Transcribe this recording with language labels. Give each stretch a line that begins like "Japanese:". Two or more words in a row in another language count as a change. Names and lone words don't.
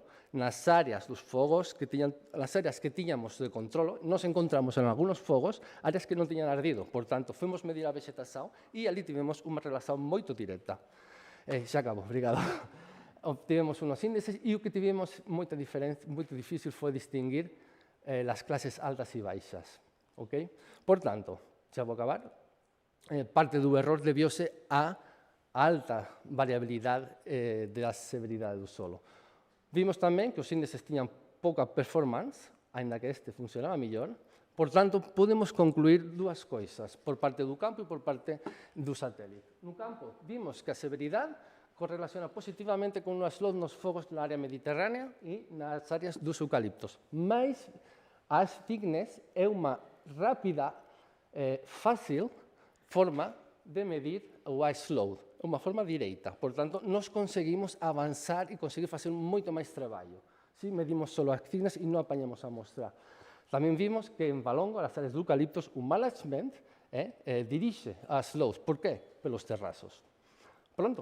Portuguese: Nas áreas dos fogos, nas áreas que tínhamos de controle, nós encontramos em alguns fogos áreas que não tinham ardido. Portanto, fomos medir a vegetação e ali tivemos uma relação muito direta. Já acabo, obrigado. obtivemos unos índices e o que tivemos muito difícil foi distinguir as classes altas e baixas. Okay?
Galician: Por tanto, xa vou acabar, parte do error debiose a alta variabilidade da severidade do solo. Vimos tamén que os índices tiñan pouca performance, ainda que este funcionaba mellor. Por tanto, podemos concluir dúas coisas, por parte do campo e por parte do satélite. No campo, vimos que a severidade correlaciona positivamente con o slot nos fogos na área mediterránea e nas áreas dos eucaliptos. Mas a thickness é unha rápida, fácil forma de medir o
English: ice load,
Galician: unha forma direita. Por tanto, nós conseguimos avanzar e conseguir facer moito máis traballo. Si medimos só a thickness e non apañamos a mostra. Tamén vimos que en Valongo, as áreas de eucaliptos, o management dirixe as loads. Por qué? Pelos terrazos. Pronto.